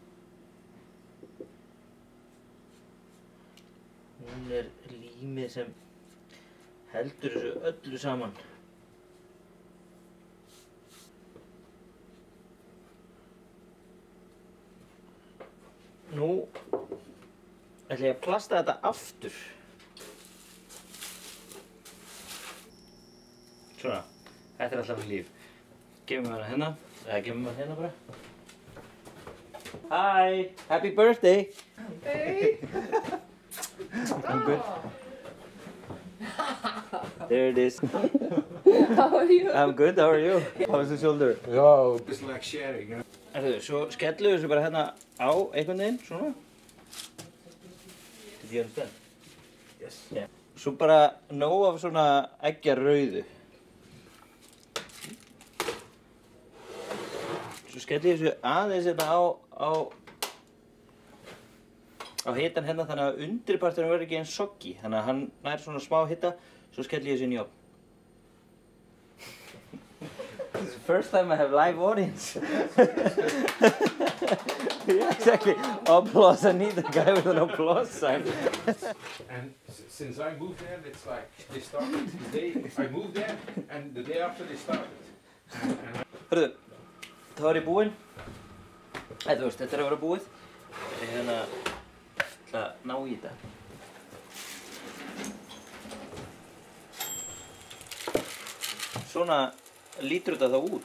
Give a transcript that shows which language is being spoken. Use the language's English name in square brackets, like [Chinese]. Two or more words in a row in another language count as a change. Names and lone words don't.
[Icelandic] Hún er límið sem heldur þessu öllu saman. ætla ég að plasta þetta aftur. Svona, þetta alltaf fyrir líf. Gefum við hana hérna, eða gefum við hana hérna bara. [English] Hi! Happy birthday! Hey! I'm good. There it is. How are you? I'm good, how are you? How's the shoulder? Oh, it's like sharing, huh? [Icelandic] Svo skellum við þessu bara hérna á einhvern veginn, svona. [English] Did you understand? Yes. Yeah. [Icelandic] Svo bara nóg af svona eggjarauðu. Svo skellum við þessu aðeins hérna á hitan hérna þannig að undirparturinn verður ekki eins soggy. Þannig að hann nær svona smá hita, svo skellum ég þessu inn í ofn. [English] This is the first time I have live audience. Yeah, exactly. Applause. I need a guy with an applause sign. And since I moved there, it's like they started the day I moved there, and the day after they started. [Icelandic] Hörðu, þá er ég búinn. Þú veist, þetta er að vera búið. Ég ætla að ná í þetta. Svona lítur þetta þá út.